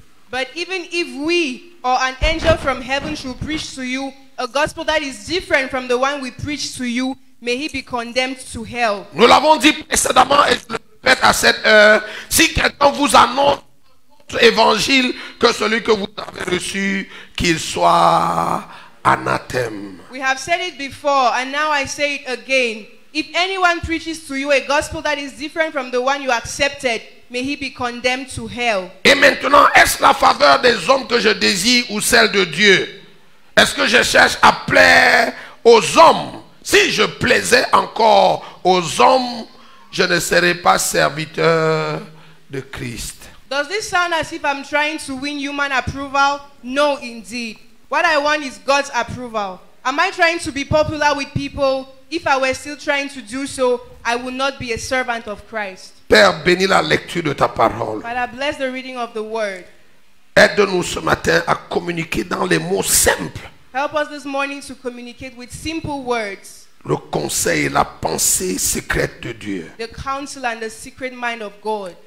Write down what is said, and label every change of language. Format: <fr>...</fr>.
<en>But even if we or an angel from heaven should preach to you a gospel that is different from the one we preach to you, may he be condemned to hell.</en> <fr>Nous l'avons dit précédemment et je le répète à cette heure, si quelqu'un vous annonce un autre évangile que celui que vous avez reçu, qu'il soit anathème.</fr> <en>We have said it before and now I say it again. If anyone preaches to you a gospel that is different from the one you accepted, may he be condemned to hell.</en> <fr>Et maintenant, est-ce la faveur des hommes que je désire ou celle de Dieu? Est-ce que je cherche à plaire aux hommes? Si je plaisais encore aux hommes, je ne serais pas serviteur de Christ.</fr> <en>Does this sound as if I'm trying to win human approval? No, indeed. What I want is God's approval. Am I trying to be popular with people? If I were still trying to do so, I would not be a servant of Christ.</en> <fr>Père, bénis la lecture de ta parole.</fr> <en>Father, bless the reading of the word.</en> <fr>Aide-nous ce matin à communiquer dans les mots simples</fr> <en>Help us this morning to communicate with simple words</en> <fr>le conseil et la pensée secrète de Dieu.</fr> <en>the counsel and the secret mind of God.</en>